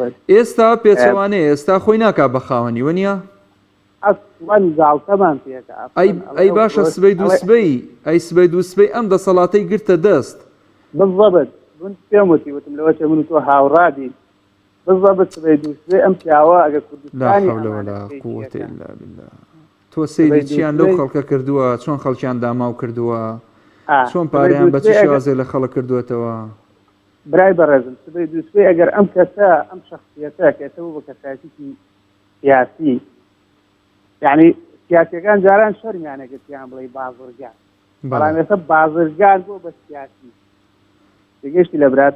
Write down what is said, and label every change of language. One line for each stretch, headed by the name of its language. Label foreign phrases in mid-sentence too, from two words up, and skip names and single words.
Central Kurdish: ئێستا پێچەوانەیە ئێستا خۆی ناکا بە خاوەنی وەنیە؟ ئەسڵەن زاڵتەمان پێکە. ئەی باشە سبەی دووسبەی ئەی سبەی دووسبەی ئەم دەسەڵاتەی گرتە دەست. بالضبط من پێم وتم لەوە چە من و تۆ هاوڕادی بالضبط سبەی دووسبەی ئەم پیاوە ئەگەر کوردستانی
Arabic: لا حول ولا قوة إلا بالله.
Central Kurdish: تۆ سەیری چیان لەو خەڵکە کردووە، چۆن خەڵکیان داماو کردووە، چۆن پاریان بە چ شێوازێ لە خەڵک کردوێتەوە. برای بەڕێزم سبەی دووسبەی ئەگەر ئەم کەسە ئەم شەخصیەتە کەتەوە بە کەسایەتێکی سیاسی، یعنی سیاسیەکان جاران شەرمیانەگەتیان بڵێ بازرگان، بەڵام ئێستا بازرگان بۆ بە سیاسی تێگەشتی لە برات.